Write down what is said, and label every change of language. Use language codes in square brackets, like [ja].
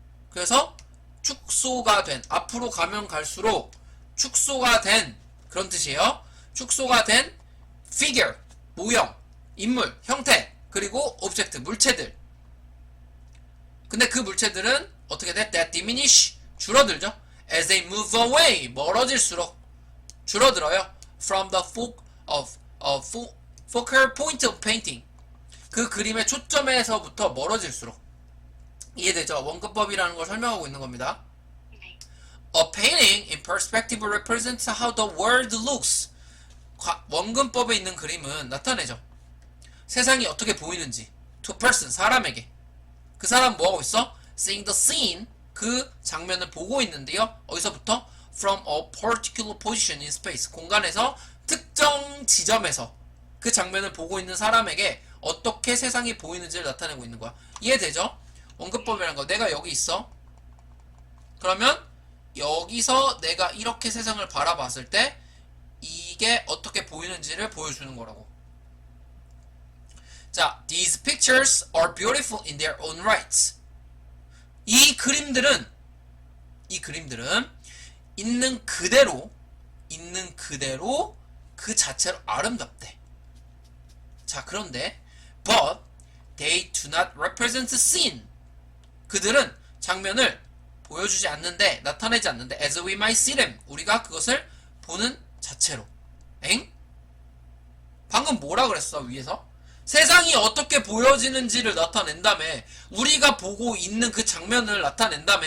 [ko] 그래서 축소가 된, 앞으로 가면 갈수록 축소가 된 그런 뜻이에요. 축소가 된 figure, 모형, 인물, 형태, 그리고 object, 물체들. 근데 그 물체들은 어떻게 돼? [en] That diminish, [ko] 줄어들죠. [en] As they move away, [ko] 멀어질수록 줄어들어요. [en] From the focal point of painting, [ko] 그 그림의 초점에서부터 멀어질수록. 이해되죠? 원근법이라는 걸 설명하고 있는 겁니다. 네. [en] A painting in perspective represents how the world looks. [ko] 원근법에 있는 그림은 나타내죠. 세상이 어떻게 보이는지. [en] to person, [ko] 사람에게. 그 사람 뭐하고 있어? [en] seeing the scene, [ko] 그 장면을 보고 있는데요. 어디서부터? [en] from a particular position in space, [ko] 공간에서 특정 지점에서 그 장면을 보고 있는 사람에게 어떻게 세상이 보이는지를 나타내고 있는 거야. 이해되죠? 원근법이라는 거. 내가 여기 있어. 그러면 여기서 내가 이렇게 세상을 바라봤을 때 이게 어떻게 보이는지를 보여주는 거라고. [en] 자, these pictures are beautiful in their own rights. [ko] 이 그림들은 있는 그대로 그 자체로 아름답대. 자, 그런데 [en] but they do not represent the scene. [ko] 그들은 장면을 보여주지 않는데, 나타내지 않는데 [en] as we might see them, [ko] 우리가 그것을 보는 자체로. 엥? 방금 뭐라 그랬어 위에서? 세상이 어떻게 보여지는지를 나타낸다며. 우리가 보고 있는 그 장면을 나타낸다며.